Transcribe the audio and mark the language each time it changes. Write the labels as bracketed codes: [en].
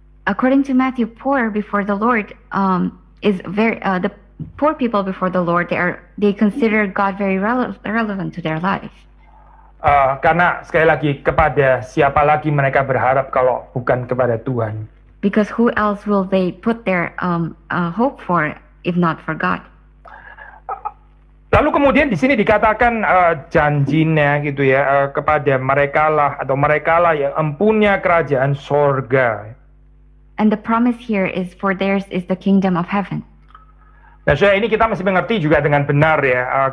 [en] According to Matthew, poor before the Lord is the poor people before the Lord, they consider God very relevant to their life. [id] Karena sekali lagi kepada siapa lagi mereka berharap kalau bukan kepada Tuhan. [en] Because who else will they put their hope for if not for God? [id] Lalu kemudian di sini dikatakan janjinya gitu ya kepada merekalah yang empunya kerajaan sorga. [en] And the promise here is for theirs is the kingdom of heaven. [id] Nah, ini kita mesti mengerti juga dengan benar ya.